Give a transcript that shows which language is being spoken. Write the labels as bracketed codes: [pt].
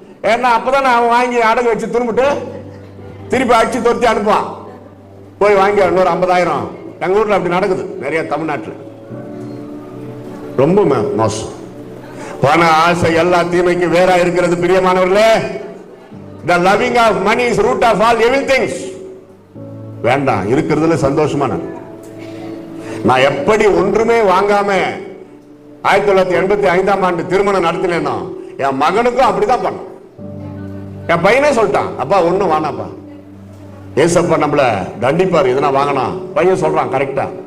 [ta] ஏன்னா அப்பதான் அவன் வாங்கி அடகு வச்சு திரும்பிட்டு திருப்பி அடிச்சு தொத்தி அனுப்புவான். போய் வாங்கி இன்னொரு 50,000. எங்க ஊர்ல அப்படி நடக்குது நிறைய, தமிழ்நாட்டில் ரொம்ப மோசம். பண ஆசை எல்லா தீமைக்கு வேற இருக்கிறது பிரியமானவர்களே. [en] The loving of money is root of all evil things. [ta] வேண்டாம், இருக்கிறதுல சந்தோஷமான. நான் எப்படி ஒன்றுமே வாங்காம 1985ஆம் ஆண்டு திருமணம் நடத்தினேனோ என் மகனுக்கும் அப்படிதான் பண்ண. என் பையனே சொல்லிட்டான், அப்பா ஒண்ணும் வானாப்பா, ஏசப்பா நம்மள தண்டிப்பாரு இதனா வாங்கணும். பையன் சொல்றான் கரெக்டா.